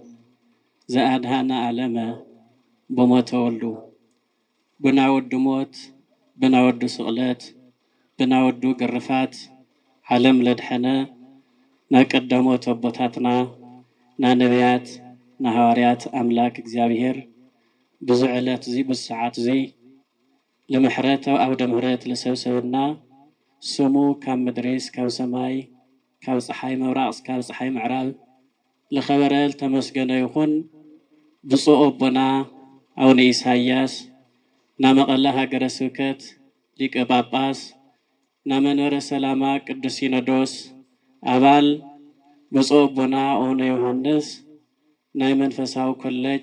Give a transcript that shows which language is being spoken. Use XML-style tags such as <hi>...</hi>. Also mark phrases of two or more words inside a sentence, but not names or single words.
<gez>ዘአድኃነ ዓለመ በሞተ ወልዱ</gez> <ti>ብናወዱ ሞት ብናወዱ ስቅለት ብናወዱ ግርፋት ዓለም ለድሐነ ናቀደሞት አቦታትና ናነቢያት ናሐዋርያት አምላክ እግዚአብሔር ብዙ ዕለት እዚ ብሰዓት እዚ ለምሕረት አውደ ምሕረት ለሰብሰብና ስሙ ካብ ምድሪስ ካብ ሰማይ ካብ ፀሓይ ምብራቅ ካብ ፀሓይ ምዕራብ ለኸበረል ተመስገነ ይኹን። ብፁዕ አቦና አቡነ ኢሳያስ ናመቐለ ሃገረ ስብከት ሊቀ ጳጳስ ናመንበረ ሰላማ ቅዱስ ሲኖዶስ አባል ብፁዕ አቦና አቡነ ዮሐንስ ናይ መንፈሳዊ ኮሌጅ</ti>